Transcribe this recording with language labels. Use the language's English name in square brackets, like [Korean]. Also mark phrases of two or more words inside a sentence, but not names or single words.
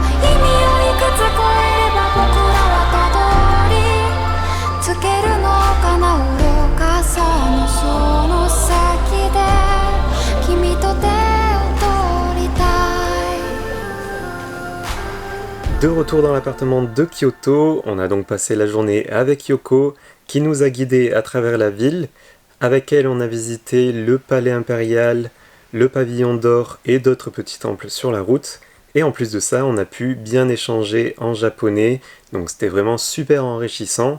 [Japanese] 意味をいくつ超えれば僕らはたどり着けるのかな。愚かさのその先で君と手を取りたい。 [French] De retour dans l'appartement de Kyoto, on a donc passé la journée avec Yoko, qui nous a guidés à travers la ville. Avec elle, on a visité le palais impérial, le pavillon d'or et d'autres petits temples sur la route. Et en plus de ça, on a pu bien échanger en japonais, donc c'était vraiment super enrichissant.